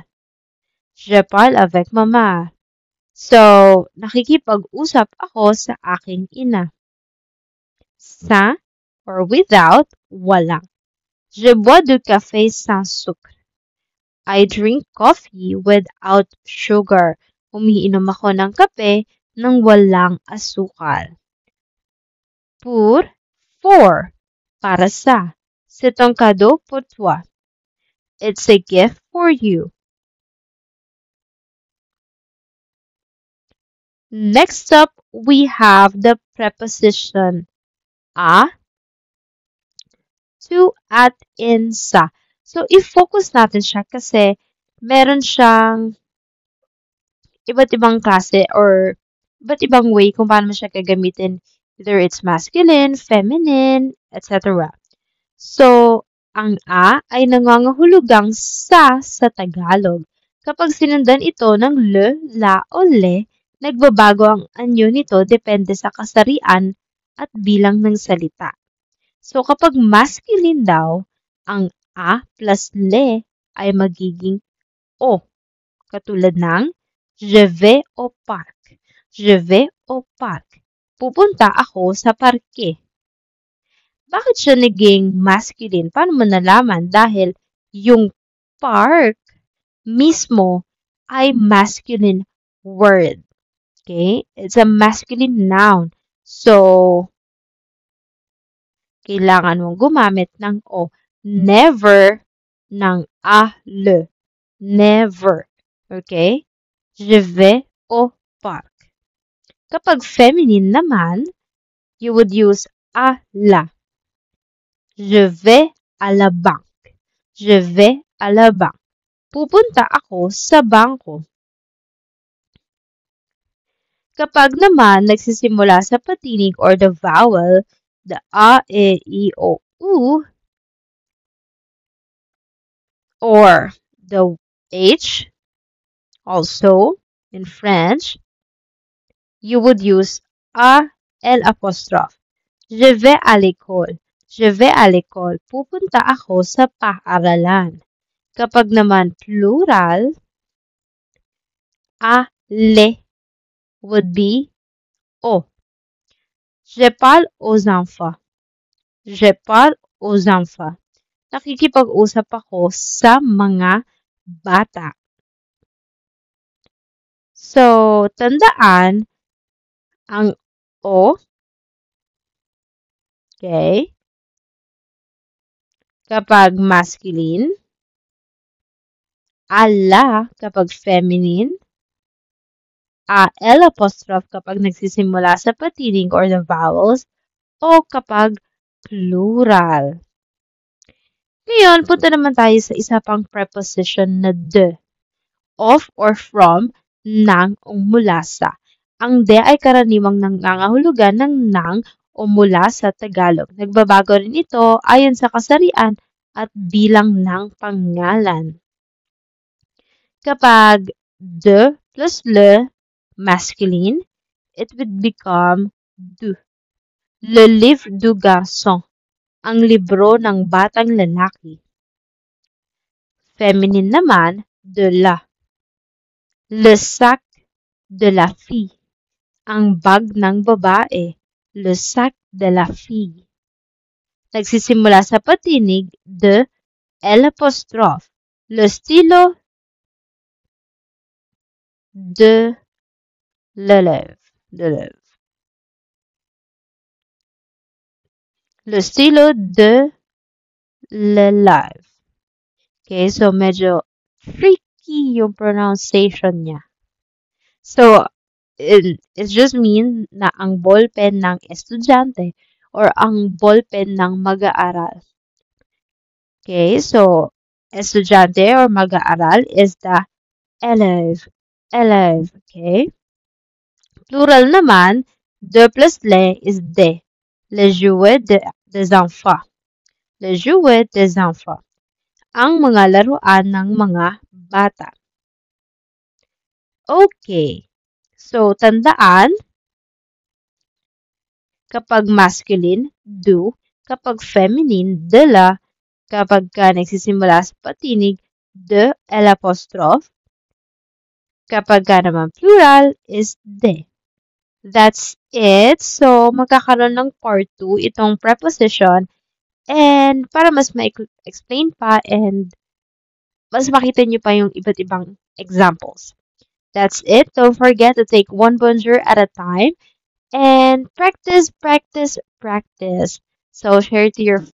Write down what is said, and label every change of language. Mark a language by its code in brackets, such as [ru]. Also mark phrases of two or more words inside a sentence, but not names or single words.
[fr] Je parle avec maman. [tl] So, nakikipag-usap ako sa aking ina. [en] Sans or without, [tl] wala. [fr] Je bois du café sans sucre. [en] I drink coffee without sugar. [tl] Umiinom ako ng kape nang walang asukal. For, para sa. [fr] C'est un cadeau pour toi. [en] It's a gift for you. Next up, we have the preposition a, to, at, in, [tl] sa. So, i-focus natin siya kasi meron siyang iba't ibang klase or iba't ibang way kung paano mo siya gagamitin. [en] Either it's masculine, feminine, etc. So, [tl] ang a ay nangangahulugang sa Tagalog. Kapag sinundan ito ng le, la o le, nagbabago ang anyo nito depende sa kasarian at bilang ng salita. So, kapag masculine daw, ang a plus le ay magiging o. Katulad ng [fr] je vais au parc. Je vais au parc. [tl] Pupunta ako sa parke. Bakit siya naging masculine? Paano mo nalaman? Dahil yung park mismo ay [en] masculine word. Okay? It's a masculine noun. So, [tl] kailangan mong gumamit ng o. Never ng a, le. [en] Never. Okay? [fr] Je vais au parc. [tl] Kapag feminine naman, [en] you would use [fr] a la. Je vais à la banque. Je vais à la banque. [tl] Pupunta ako sa bangko. Kapag naman nagsisimula sa patinig or [en] the vowel, the a, e, i, o, u, or the h, also in French, you would use a, l apostrophe. [fr] Je vais à l'école. Je vais à l'école. [tl] Pupunta ako sa paaralan. Kapag naman plural, a, le [en] would be o. [fr] Je parle aux enfants. Je parle aux enfants. [tl] Nakikipag-usap ako sa mga bata. So, tandaan ang o, okay, kapag masculine, ala kapag feminine, a l apostrophe kapag nagsisimula sa patinig [en] or the vowels, [tl] o kapag plural. Ngayon, punta naman tayo sa isa pang preposition na de. [en] Of or from, [tl] ng o mula sa. Ang de ay karaniwang nangangahulugan ng nang o mula sa Tagalog. Nagbabago rin ito ayon sa kasarian at bilang ng pangalan. Kapag de plus le, [en] masculine, it would become du. [fr] Le livre du garçon, [tl] ang libro ng batang lalaki. Feminine naman, [fr] de la. Le sac de la fille, [tl] ang bag ng babae. [fr] Le sac de la fille. [tl] Nagsisimula sa patinig, [fr] de l apostrophe. Le stylo de l'élève. Le stylo de l'élève. [tl] Okay, so medyo tricky yung pronunciation niya. So, [en] it just means [tl] na ang ballpen ng estudyante or ang ballpen ng mag-aaral. Okay, so estudyante or mag-aaral [en] is the [tl] élève. [fr] Élève, okay? [en] Plural naman, de plus le is de. [fr] Le jouet des enfants. Le jouet des enfants. [tl] Ang mga laruan ng mga bata. [en] Okay. [tl] So, tandaan, kapag masculine, do. Kapag feminine, [fr] de la. [tl] Kapag nagsisimula sa patinig, de l apostrophe. Kapag naman plural, [en] is de. That's it. So, [tl] magkakaroon ng part 2 itong preposition. And para mas ma-explain pa and mas makita nyo pa yung iba't ibang examples. [en] That's it. Don't forget to take one bonjour at a time and practice, practice, practice. So, share to your